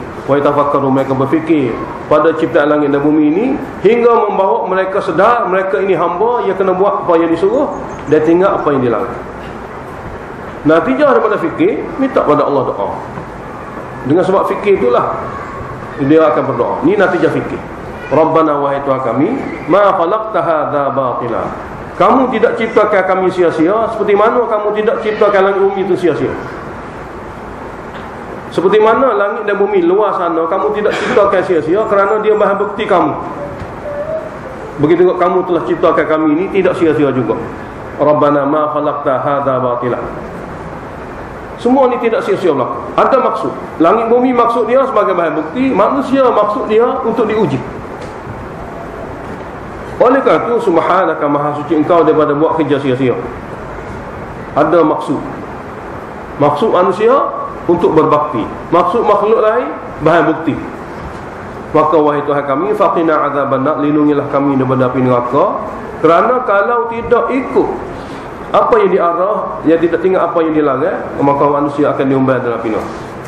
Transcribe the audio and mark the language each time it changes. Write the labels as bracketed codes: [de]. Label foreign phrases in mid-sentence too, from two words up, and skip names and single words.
[ar] وتفكروا, [ms] mereka berfikir pada ciptaan langit dan bumi ini, hingga membawa mereka sedar mereka ini hamba yang kena buat apa yang disuruh dan tinggal apa yang dilarang. Natijah daripada fikir, minta pada Allah doa. Dengan sebab fikir itulah dia akan berdoa. Ini natijah fikir. Rabbana, wahai Tuhan kami, [ar] ما خلقت هذا باطلا. [ms] Kamu tidak ciptakan kami sia-sia, seperti mana kamu tidak ciptakan langit bumi itu sia-sia. Seperti mana langit dan bumi luar sana kamu tidak ciptakan sia-sia, kerana dia bahan bukti kamu. Begitu juga kamu telah ciptakan kami ini tidak sia-sia juga. [ar] ربنا ما خلقت هذا باطلا. [ms] Semua ni tidak sia-sia berlaku. Ada maksud. Langit bumi maksud dia sebagai bahan bukti, manusia maksud dia untuk diuji. Oleh kerana itu, subhanaka, maha suci engkau daripada buat kerja sia-sia. Ada maksud. Maksud manusia untuk berbakti, maksud makhluk lain bahan bukti. Maka wahai Tuhan kami, [ar] فقنا عذاب النار, [ms] lindungilah kami daripada api neraka. Kerana kalau tidak ikut apa yang diarah, yang tidak tinggal apa yang dilarang, maka manusia akan diumbar dalam api neraka.